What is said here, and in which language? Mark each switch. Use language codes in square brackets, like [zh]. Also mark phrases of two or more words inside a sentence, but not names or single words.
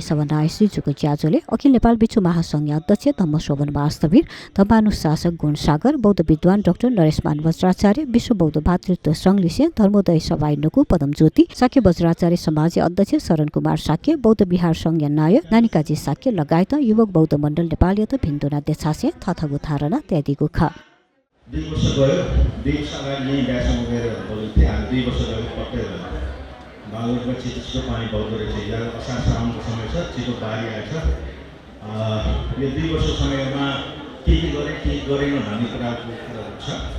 [new] सभानाय श्रीजुको ज्याजोले अखिल नेपाल बिच्छू महासंघ अध्यक्ष धम्मशोभन वास्तवीर धर्मानुशासक गुणसागर बौद्ध विद्वान डाक्टर नरेशमान वज्राचार्य विश्व बौद्ध भातृत्व सङ्घलिसे धर्मोदय सभाइनुको पदम ज्योति साके वज्राचार्य समाज अध्यक्ष शरण कुमार साके बौद्ध विहार संघ नायक नानिकाजी साके लगायत युवक बौद्ध मण्डल नेपाल त भिन्दुना देछासे थथगु धारणा त्यादिगु ख [ne] 2 वर्ष गयो 2 वर्ष अगाडि यही ब्यासमा गएर बोलेको थिएँ हामी 2 वर्ष गयो पक्कै बागलकोटमा छिटो पानी बग्दो रहेछ यहाँ असार साउनको समय छ छिटो बाढी आएछ यो 2 वर्ष समयमा के गरेन भन्ने कुराको छ